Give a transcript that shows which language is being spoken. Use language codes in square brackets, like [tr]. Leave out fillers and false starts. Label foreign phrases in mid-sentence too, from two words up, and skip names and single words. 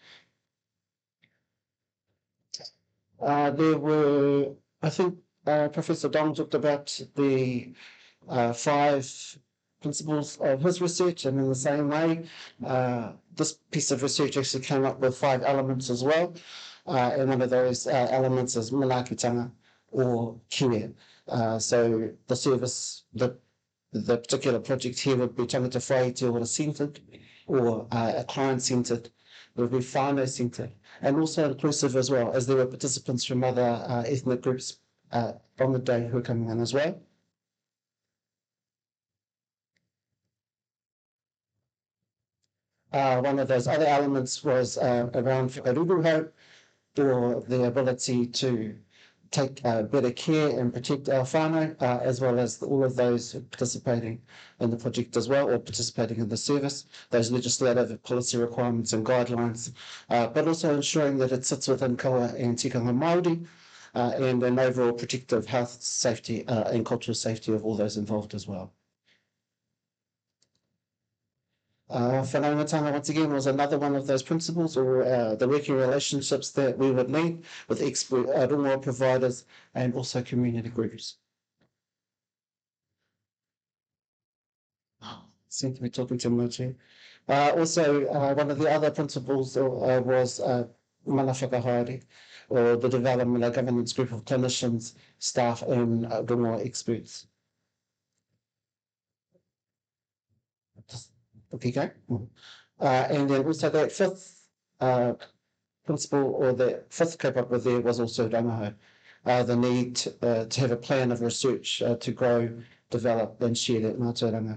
[en] There were, I think, Professor Dong talked about the 5 principles of his research, and in the same way, this piece of research actually came up with 5 elements as well. And one of those elements is manaakitanga, or care. So the service, the particular project here would be [mi] tangata whai te ora [en] centred, or a client centred, would be whānau centred, and also inclusive as well, as there were participants from other ethnic groups on the day who are coming in as well. One of those other elements was around whakaruruhau, or the ability to take better care and protect our whānau, as well as all of those participating in the project as well, or participating in the service, those legislative policy requirements and guidelines, but also ensuring that it sits within kaua and [mi] tikanga Māori, [en] and an overall protective health, safety, and cultural safety of all those involved as well. Whanaungatanga, once again, was another one of those principles or the working relationships that we would need with expert rongoa providers and also community groups. Seem to be talking too much here. Also, one of the other principles was mana whakahaere, or the development of a governance group of clinicians, staff, and rongoa experts. Okay, go. And then also that fifth principle, or the [mi] fifth kaupapa [en] there, was also rangaho, the need to have a plan of research to grow, develop, and share that mātauranga.